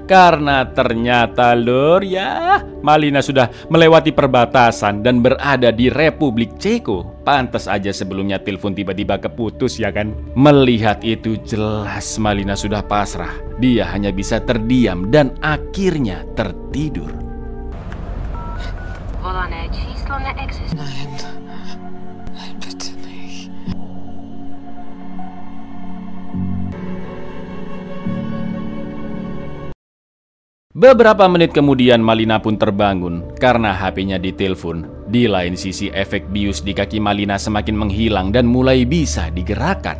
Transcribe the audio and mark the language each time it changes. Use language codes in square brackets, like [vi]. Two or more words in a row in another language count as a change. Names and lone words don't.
[id] Karena ternyata lur ya, Malina sudah melewati perbatasan dan berada di Republik Ceko. Pantas aja sebelumnya telepon tiba-tiba keputus, ya kan? Melihat itu jelas Malina sudah pasrah. Dia hanya bisa terdiam dan akhirnya tertidur. [de] Nein, bitte nicht. [id] Beberapa menit kemudian Malina pun terbangun karena HP-nya ditelepon. Di lain sisi efek bius di kaki Malina semakin menghilang dan mulai bisa digerakkan.